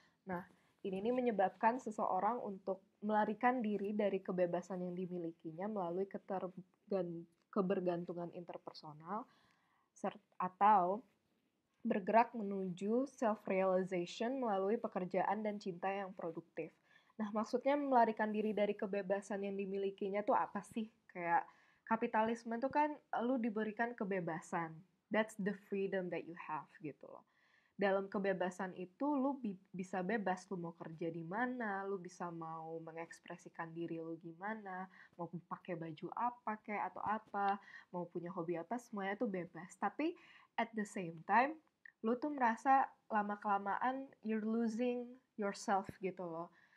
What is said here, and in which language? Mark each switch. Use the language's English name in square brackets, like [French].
[Indonesian] Nah, ini nih menyebabkan seseorang untuk melarikan diri dari kebebasan yang dimilikinya melalui kebergantungan interpersonal atau bergerak menuju self-realization melalui pekerjaan dan cinta yang produktif. Nah, maksudnya melarikan diri dari kebebasan yang dimilikinya tuh apa sih? Kayak kapitalisme tuh kan lu diberikan kebebasan. [English] That's the freedom that you have gitu loh. [Indonesian] Dalam kebebasan itu lu bisa bebas, lu mau kerja di mana, lu bisa mau mengekspresikan diri lu gimana, mau pakai baju apa kayak atau apa, mau punya hobi apa, semuanya tuh bebas. Tapi [English] at the same time, [Indonesian] lu tuh merasa lama-kelamaan [English] you're losing yourself [Indonesian] gitu loh.